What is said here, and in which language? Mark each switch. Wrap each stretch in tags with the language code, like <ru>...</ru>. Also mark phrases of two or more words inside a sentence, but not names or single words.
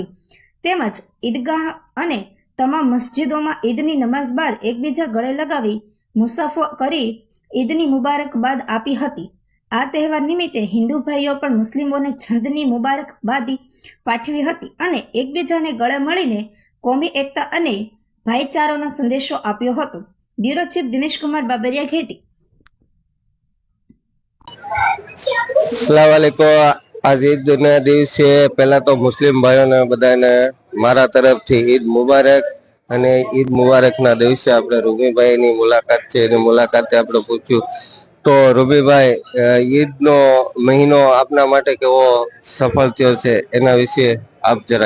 <gu>તેમજ ઈદગાહ અને તમામ મસ્જિદોમાં ઈદની નમાઝ બાદ એકબીજા ગળે લગાવી મુસાફો કરી ઈદની મુબારકબાદ આપી હતી. આ તહેવાર નિમિત્તે હિન્દુ ભાઈઓ પણ મુસ્લિમોને છંદની મુબારકબાદી પાઠવી હતી અને એકબીજાને ગળે મળીને કોમી એકતા અને ભાઈચારાનો સંદેશો આપ્યો હતો. બ્યુરો ચીફ દિનેશ કુમાર બાબરિયા ઘેટી.</gu> <ar>السلام عليكم.</ar> <gu>આજ ઈદ ના દિવસે પહેલા તો મુસ્લિમ ભાઈઓને બધાને મારા તરફથી ઈદ મુબારક. અને ઈદ મુબારકના દિવસે આપણે રૂબીભાઈની મુલાકાત છે, એની મુલાકાતે આપણે પૂછ્યું તો રૂબીભાઈ, ઈદનો મહિનો આપના માટે કેવો સફળ થયો છે એના વિશે આપ જરાક.</gu>